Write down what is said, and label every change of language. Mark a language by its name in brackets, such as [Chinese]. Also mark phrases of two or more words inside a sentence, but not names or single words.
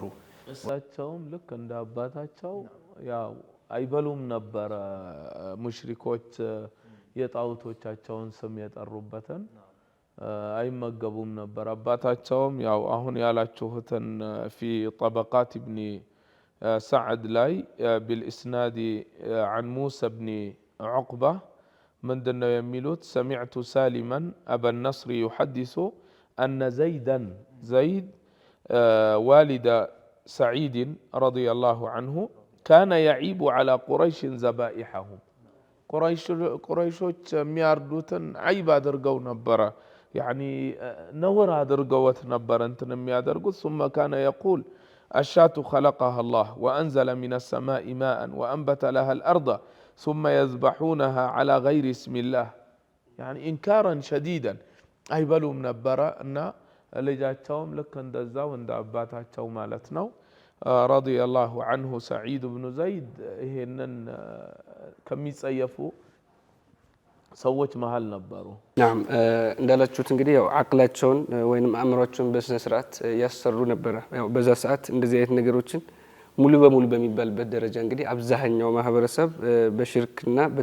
[Amharic] እሳቸውም ልክ እንደ አባታቸው ያው አይበሉም ነበረ ሙሽሪኮች የጣውቶቻቸውን ስም የጠሩበትን አይመገቡም ነበር። አባታቸውም ያው አሁን ያላችሁትን [Arabic] في طبقات ابن سعد [Amharic] ላይ [Arabic] بالاسناد عن موسى بن عقبة [Amharic] ምንድነው የሚሉት? [Arabic] سمعت سالما أبا النصر يحدث أن زيدا زيد والد سعيد رضي الله عنه كان يعيب على قريش ذبائحهم [Amharic] قريشوች የሚያርዱትን አይብ አድርገው ነበረ يعني نور አድርገውት ነበር እንትን የሚያደርጉት [Arabic] ثم كان يقول الشاة خلقها الله وأنزل من السماء ماء وأنبت لها الأرض ثم يذبحونها على غير اسم الله يعني إنكارا شديدا [Amharic] አይበሉም ነበረ እና ልጃቸውም ልክ እንደዛው እንደ አባታቸው ማለት ነው [Arabic] رضي الله عنه سعيد بن زيد [Amharic] ይሄንን ከሚጸየፉ ሰዎች መሃል ነበሩ። ናም እንዳላችሁት እንግዲህ ያው አቅላቸውን ወይንም አእምሮአቸውን በስነ ስርዓት ያሰሩ ነበር። ያው በዛ ሰዓት እንደዚህ አይነት ነገሮችን ሙሉ በሙሉ በሚባልበት ደረጃ እንግዲህ አብዛኛው ማህበረሰብ በሽርክና